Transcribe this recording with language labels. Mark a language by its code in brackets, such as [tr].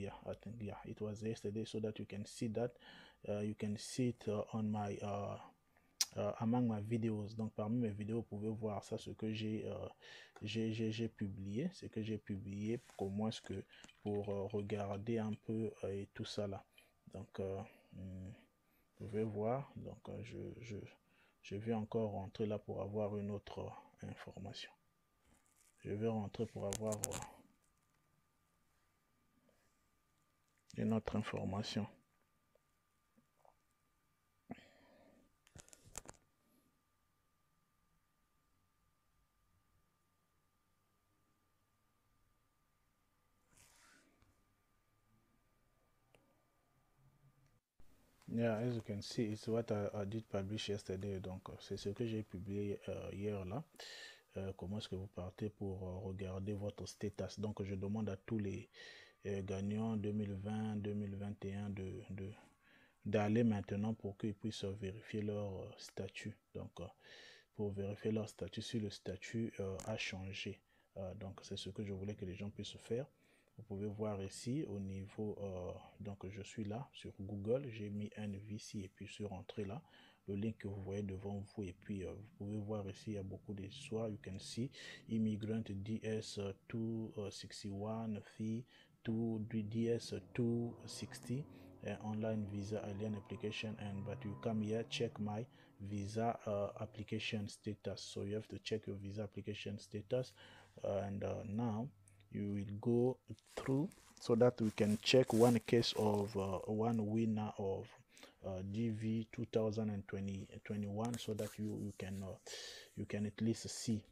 [en] Yeah, I think it was yesterday, so that you can see that you can see it on my among my videos. [fr] Donc parmi mes vidéos, vous pouvez voir ça, ce que j'ai publié, ce que j'ai publié, comment est-ce que pour regarder un peu et tout ça là. Donc vous pouvez voir. Donc je vais encore rentrer là pour avoir une autre information. Je vais rentrer pour avoir une autre information. [en] Yeah, as you can see, it's what I did publish yesterday. [fr] Donc c'est ce que j'ai publié hier là. Comment est-ce que vous partez pour regarder votre status. Donc je demande à tous les gagnants 2020, 2021 d'aller maintenant pour qu'ils puissent vérifier leur statut. Donc pour vérifier leur statut, si le statut a changé. Donc c'est ce que je voulais que les gens puissent faire. Vous pouvez voir ici au niveau, donc je suis là sur Google, j'ai mis NVC et puis je suis rentré là. Le link que vous voyez devant vous, et puis vous pouvez voir ici, il y a beaucoup d'histoires. [en] You can see immigrant DS 261 fee to DS 260 online visa alien application, and but you come here, check my visa application status. So you have to check your visa application status, and now you will go through so that we can check one case of one winner of DV 2021, so that you can at least see.